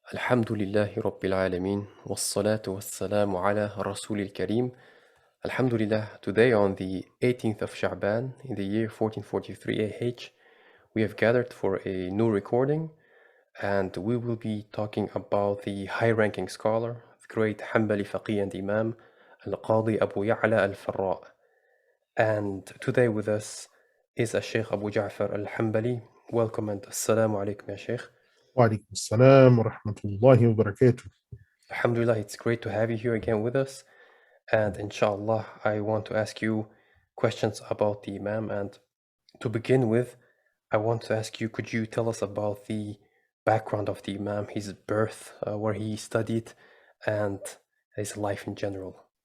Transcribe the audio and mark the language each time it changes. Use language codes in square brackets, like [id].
[ar] الحمد لله رب العالمين والصلاة والسلام على رسول الكريم. [en] Alhamdulillah, today on the 18th of Sha'ban in the year 1443 AH, we have gathered for a new recording and we will be talking about the high-ranking scholar, the great Hanbali faqih and Imam, Al-Qadi Abu Ya Al-Farra. And today with us is Shaikh Abu Ja'far Al-Hanbali. Welcome and [ar] Assalamu alaikum, ya Shaykh. وعليكم السلام ورحمة الله وبركاته. [en] Alhamdulillah, it's great to have you here again with us. And inshallah, I want to ask you questions about the Imam. And to begin with, I want to ask you, could you tell us about the background of the Imam, his birth, where he studied, and his life in general?